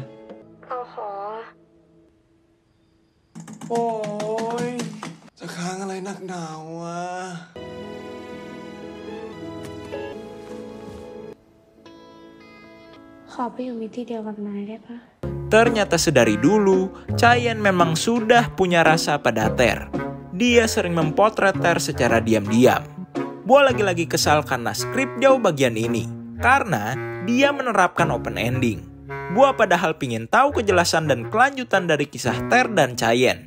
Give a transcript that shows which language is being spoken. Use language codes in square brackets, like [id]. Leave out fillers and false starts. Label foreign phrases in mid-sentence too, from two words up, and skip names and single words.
[th] เราขอ โอ้ยจะค้างอะไรนักหนาวอ่ะ ขอไปอยู่มิติเดียวกับนายได้ปะ [id] Ternyata sedari dulu, Chaeyen memang sudah punya rasa pada Ter. Dia sering memotret Ter secara diam-diam. Gua lagi-lagi kesal karena skrip jauh bagian ini. Karena dia menerapkan [en] open ending. [id] Gua padahal pingin tahu kejelasan dan kelanjutan dari kisah Ter dan Chaeyen.